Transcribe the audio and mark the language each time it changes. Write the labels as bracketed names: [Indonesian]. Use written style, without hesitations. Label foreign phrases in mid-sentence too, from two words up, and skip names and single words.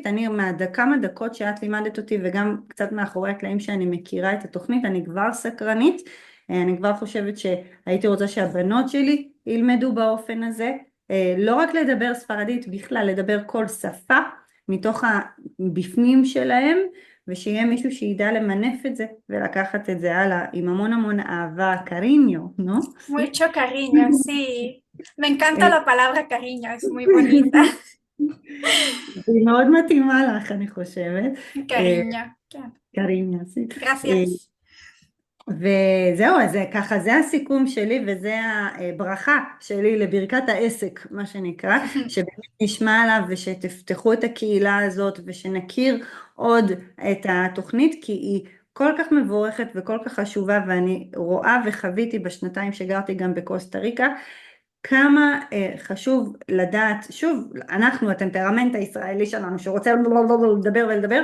[Hebrew] אני כמה דקות שאת לימדת אותי וגם קצת מאחורי הקלעים שאני מכירה את התוכנית, אני כבר סקרנית, אני כבר חושבת שהייתי רוצה שהבנות שלי ילמדו באופן הזה, לא רק לדבר ספרדית, בכלל לדבר כל שפה מתוך הבפנים שלהם, ושיהיה מישהו שידע למנף את זה ולקחת את זה הלאה עם המון המון אהבה, [Spanish] cariño, ¿no? Mucho cariño, sí. Me encanta la palabra cariño, es muy bonita. [Hebrew] היא מאוד מתאימה לך, אני חושבת. cariño, כן. [Spanish] cariño, sí. Gracias. [Hebrew] וזהו, אז ככה, זה הסיכום שלי וזה הברכה שלי לברכת העסק, מה שנקרא, שבאמת נשמע עליו ושתפתחו את הקהילה הזאת ושנכיר עוד את התוכנית, כי היא כל כך מבורכת וכל כך חשובה, ואני רואה וחוויתי בשנתיים שגרתי גם בקוסטה ריקה, כמה חשוב לדעת, שוב, אנחנו, הטמפרמנט הישראלי שלנו שרוצה לדבר ולדבר,